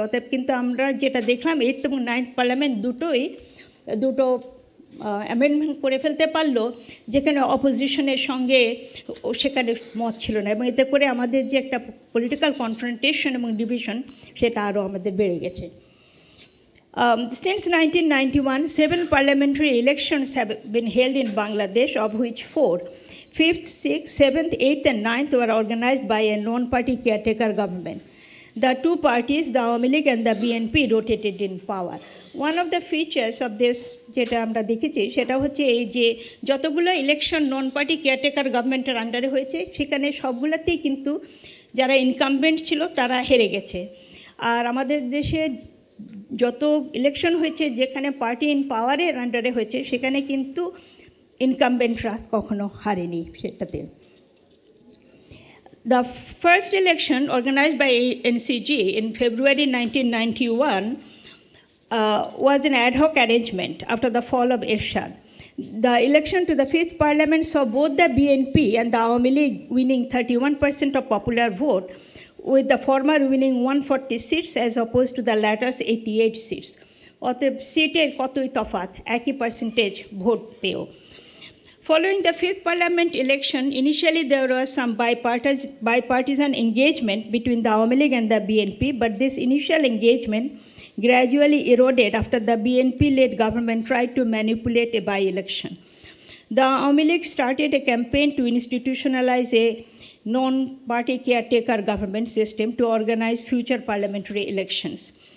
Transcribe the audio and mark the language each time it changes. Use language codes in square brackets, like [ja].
[bn] অতএব কিন্তু আমরা যেটা দেখলাম 8th এবং 9th পার্লামেন্ট দুটো অ্যামেন্ডমেন্ট করে ফেলতে পারলো যেখানে অপোজিশনের সঙ্গে সেখানে মত ছিল না, এবং এতে করে আমাদের যে একটা পলিটিক্যাল কনফ্রন্টেশন এবং ডিভিশন সেটা আরও আমাদের বেড়ে গেছে। [en] Since 1991, 7 parliamentary elections have been held in Bangladesh, of which 4, 5th, 6th, 7th, 8th and 9th were organized by a non-party caretaker government. The two parties, the Awami League and the BNP, rotated in power. One of the features of this [bn] যেটা আমরা দেখেছি সেটা হচ্ছে এই যে যতগুলো election নন party caretaker গভর্নমেন্টের আন্ডারে হয়েছে সেখানে সবগুলোতেই কিন্তু যারা ইনকামবেন্ট ছিল তারা হেরে গেছে। আর আমাদের দেশে যত ইলেকশন হয়েছে যেখানে পার্টি ইন পাওয়ারের আন্ডারে হয়েছে সেখানে কিন্তু ইনকামবেন্টরা কখনো হারেনি সেটাতে। [en] The first election organized by NCG in February 1991 was an ad hoc arrangement after the fall of Ershad. The election to the 5th parliament saw both the BNP and the Awami League winning 31% of popular vote, with the former winning 140 seats as opposed to the latter's 88 seats. [bn] অতএব সিটের কতই তফাৎ, একই percentage vote পেয়েও। [en] Following the 5th parliament election, initially there was some bipartisan engagement between the Awami League and the BNP, but this initial engagement gradually eroded after the BNP-led government tried to manipulate a by-election. The Awami League started a campaign to institutionalize a non-party caretaker government system to organize future parliamentary elections.